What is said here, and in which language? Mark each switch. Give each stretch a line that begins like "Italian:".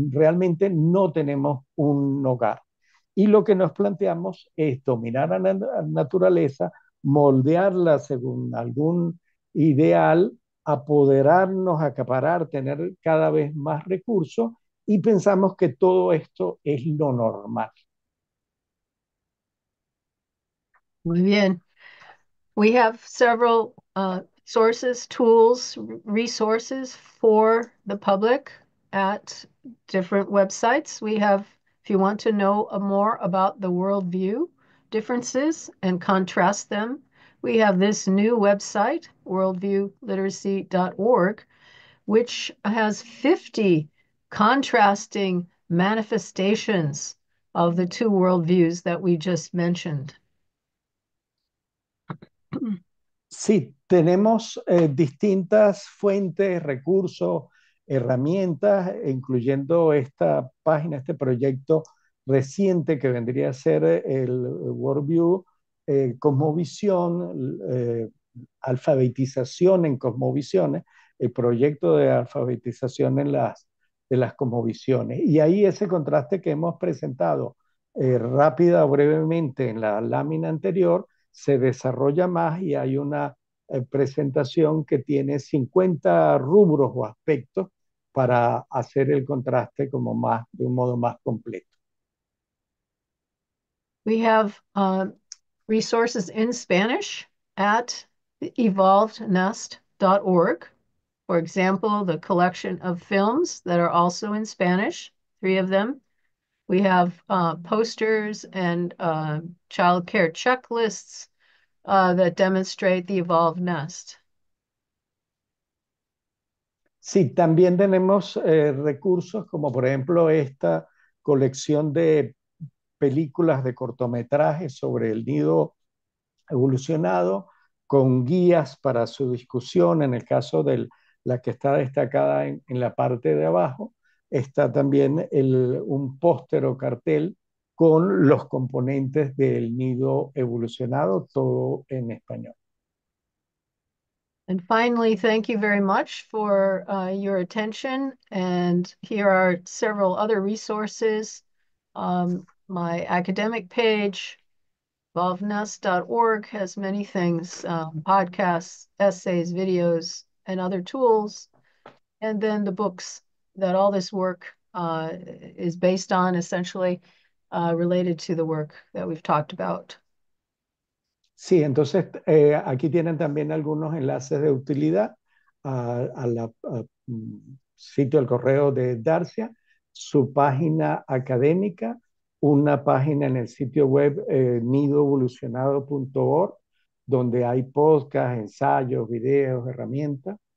Spanish: Realmente no tenemos un hogar. Y lo que nos planteamos es dominar a la naturaleza, moldearla según algún ideal, apoderarnos, acaparar, tener cada vez más recursos y pensamos que todo esto es lo normal. Muy bien.
English: We have several sources, tools, resources for the public at different websites. We have, if you want to know more about the worldview differences and contrast them, we have this new website, worldviewliteracy.org, which has 50 contrasting manifestations of the two worldviews that we just mentioned.
Spanish: Sí, tenemos distintas fuentes, recursos, herramientas, incluyendo esta página, este proyecto reciente que vendría a ser el Worldview Cosmovisión, alfabetización en cosmovisiones, el proyecto de alfabetización de las cosmovisiones. Y ahí ese contraste que hemos presentado rápida o brevemente en la lámina anterior, se desarrolla más y hay una presentación que tiene 50 rubros o aspectos para hacer el contraste como más, de un modo más completo.
English: We have resources in Spanish at evolvednest.org. For example, the collection of films that are also in Spanish, 3 of them. We have posters and child care checklists that demonstrate the evolved nest.
Spanish: Sí, también tenemos recursos como por ejemplo esta colección de películas de cortometrajes sobre el nido evolucionado, con guías para su discusión. En el caso de la que está destacada en la parte de abajo, está también un póster o cartel con los componentes del nido evolucionado, todo en español.
English: And finally, thank you very much for your attention. And here are several other resources. My academic page, evolvednest.org, has many things, podcasts, essays, videos, and other tools. And then the books that all this work is based on, essentially related to the work that we've talked about.
Spanish: Sí, entonces aquí tienen también algunos enlaces de utilidad a la sitio del correo de Darcia, su página académica, una página en el sitio web nidoevolucionado.org, donde hay podcasts, ensayos, videos, herramientas,